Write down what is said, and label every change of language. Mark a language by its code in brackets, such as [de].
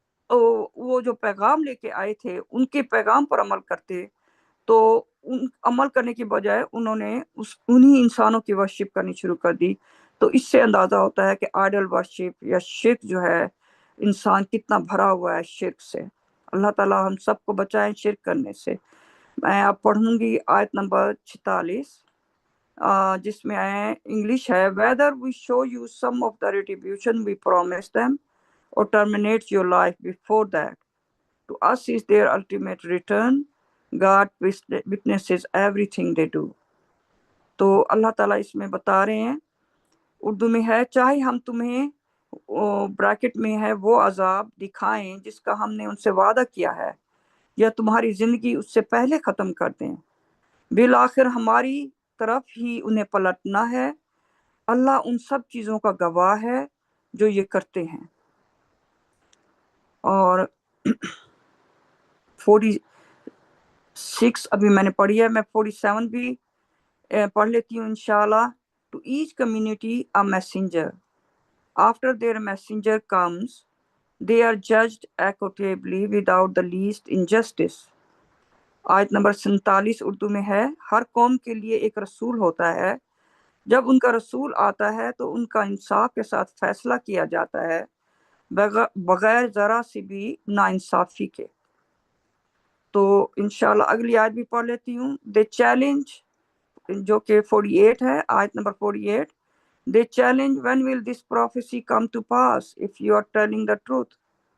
[ur] وہ جو پیغام لے کے آئے تھے ان کے پیغام پر عمل کرتے۔ تو عمل کرنے کی بجائے انہوں نے انہی انسانوں کی ورشپ کرنی شروع کر دی۔ تو اس سے اندازہ ہوتا ہے کہ آئیڈل ورشپ یا شرک جو ہے انسان کتنا بھرا ہوا ہے شرک سے۔ اللہ تعالیٰ ہم سب کو بچائیں شرک کرنے سے۔ میں اب پڑھوں گی آیت نمبر 46 جس میں انگلش ہے، [en] whether we show you some of the retribution we promised them or terminate your life before that, to us is their ultimate return. God witnesses everything they do. [ur] تو اللہ تعالیٰ اس میں بتا رہے ہیں، اردو میں ہے، چاہے ہم تمہیں بریکٹ میں ہے وہ عذاب دکھائیں جس کا ہم نے ان سے وعدہ کیا ہے، یا تمہاری زندگی اس سے پہلے ختم کر دیں، بالآخر ہماری طرف ہی انہیں پلٹنا ہے، اللہ ان سب چیزوں کا گواہ ہے جو یہ کرتے ہیں۔ اور 46 ابھی میں نے پڑھی ہے، میں 47 بھی پڑھ لیتی ہوں انشاءاللہ۔ [en] To each community a messenger. After their messenger comes, they are judged equitably without the least injustice. [ur] آیت نمبر 47 اردو میں ہے، ہر قوم کے لیے ایک رسول ہوتا ہے، جب ان کا رسول آتا ہے تو ان کا انصاف کے ساتھ فیصلہ کیا جاتا ہے، بغیر ذرا سی بھی ناانصافی کے۔ تو انشاءاللہ اگلی آیت بھی پڑھ لیتی ہوں۔ [en] They challenge، [ur] جو کہ 48 ہے، آیت number 48۔ [en] They challenge when will this prophecy come to pass if you are telling the truth.